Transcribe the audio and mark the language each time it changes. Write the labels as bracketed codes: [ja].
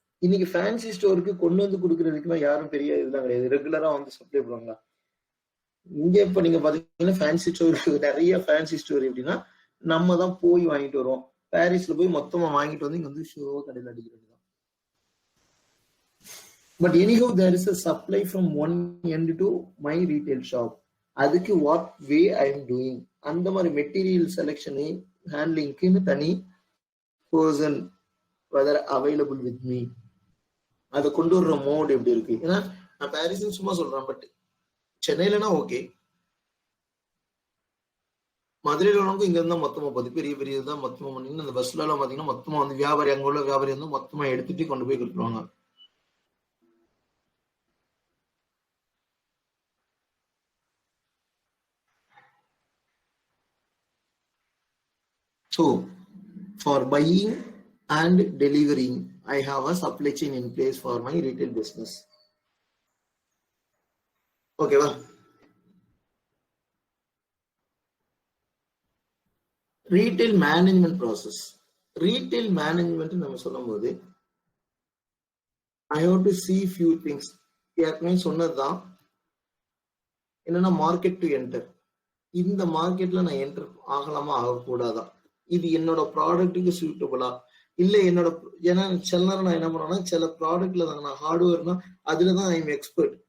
[ta] இன்னைக்கு ஃபேன்சி ஸ்டோருக்கு கொண்டு வந்து கொடுக்கறதுக்குலாம் யாரும் பெரிய இதெல்லாம் கிடையாது, ரெகுலரா வந்து சப்ளை பண்ணுவாங்களா. இங்க இப்ப நீங்க பாத்தீங்கன்னா ஃபேன்சி ஸ்டோருக்கு நிறைய ஃபேன்சி ஸ்டோர் எப்படின்னா நம்ம தான் போய் வாங்கிட்டு வருவோம். பாரிஸ்ல போய் மொத்தமா வாங்கிட்டு வந்து இங்க வந்து ஷோ கடையில் அடிக்கிறது தான். [en] But anyhow there is a supply from one end to my retail shop. [ta] அதுக்கு [en] what way I am doing, [ta] அந்த மாதிரி மெட்டீரியல் செலெக்ஷனு ஹேண்ட்லிங்க்குன்னு தனி [en] person whether available with me, [ta] அதை கொண்டு வர்ற மோட் எப்படி இருக்கு. ஏன்னா நான் பாரிஸ்ன்னு சும்மா சொல்றேன், பட் சென்னையிலனா ஓகே, மதுரையில உள்ளவங்க இங்க இருந்தா மொத்தமா பார்த்து பெரிய பெரிய இதுதான் மொத்தமா பண்ணீங்கன்னா, அந்த பஸ்ல எல்லாம் பாத்தீங்கன்னா மொத்தமா வந்து வியாபாரி, அங்க உள்ள வியாபாரி வந்து மொத்தமா எடுத்துட்டு கொண்டு போய் கொடுத்துருவாங்க. [en] So for buying and delivering, I have a supply chain in place for my retail business. Okay va? Retail management process. Retail management [ta] நம்ம சொல்லும்போது [en] I have to see few things. [ta] ஏற்கனவே சொன்னதுதான் என்னன்னா மார்க்கெட் டு என்டர். இந்த மார்க்கெட்ல நான் enter ஆகலாமா ஆகக்கூடாதா, இது என்னோட ப்ராடக்ட்டுக்கு சூட்டபுளா இல்ல என்னோட, ஏன்னா சில நேரம் நான் என்ன பண்ணுவேன்னா சில ப்ராடக்ட்ல தான் நான் ஹார்ட்வேர்னா அதுலதான் [en] I am expert.